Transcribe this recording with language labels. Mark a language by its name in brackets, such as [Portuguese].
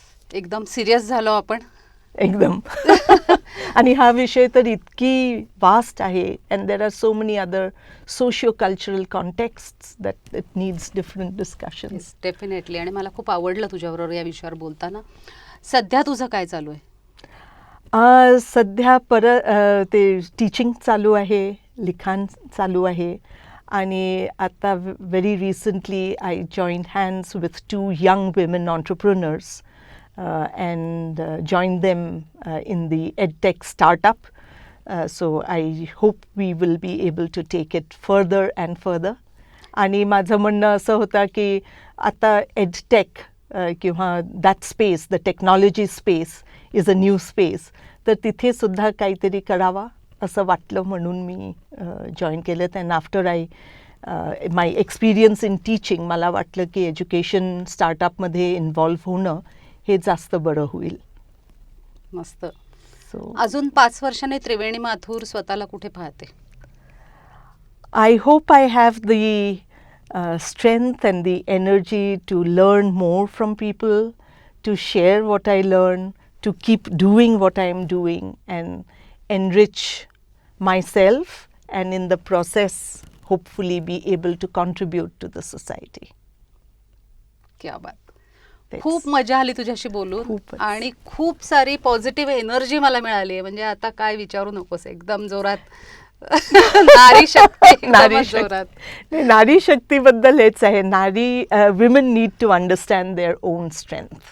[Marathi] एकदम सिरियस झालो आपण. एकदम. आणि हा विषय तर इतकी वास्ट आहे, [English] and there are so many other socio-cultural contexts that it needs different discussions. Definitely. [Marathi] आणि मला खूप आवडलं तुझ्याबरोबर या विषयावर बोलताना. सध्या तुझं काय चालू आहे? सध्या ते टीचिंग चालू आहे, लिखाण चालू आहे, आणि आता [English] Very recently I joined hands with 2 young women entrepreneurs and joined them in the EdTech startup. So I hope we will be able to take it further and further. [Marathi] आणि माझं म्हणणं असं होतं की आता EdTech किंवा [English] that space, the technology space is a new space, [Marathi] तर तिथे सुद्धा काहीतरी करावा असं वाटलं, म्हणून मी जॉईन केलं. [English] and after my experience in teaching, [Marathi] मला वाटलं की एज्युकेशन स्टार्टअपमध्ये इन्व्हॉल्व्ह होणं हे जास्त बरं होईल. मस्त. [English] so [Marathi] अजून 5 वर्षांनी त्रिवेणी माथुर स्वतःला कुठे पाहते? [English] I hope I have the strength and the energy to learn more from people, to share what I learn, to keep doing what I am doing and enrich myself, and in the process hopefully be able to contribute to the society. [Hindi] क्या बात. [English] That's- [Marathi] खूप मजा आली तुझ्याशी बोलून, खूपच. आणि खूप सारी पॉझिटिव्ह एनर्जी मला मिळाली आहे. म्हणजे आता काय विचारू नकोस, एकदम जोरात. नारी शक्ती एकदमच नारी जोरात. शक्ती, नारी शक्तीबद्दल हेच आहे. [English] नारी, women need to understand their own strength.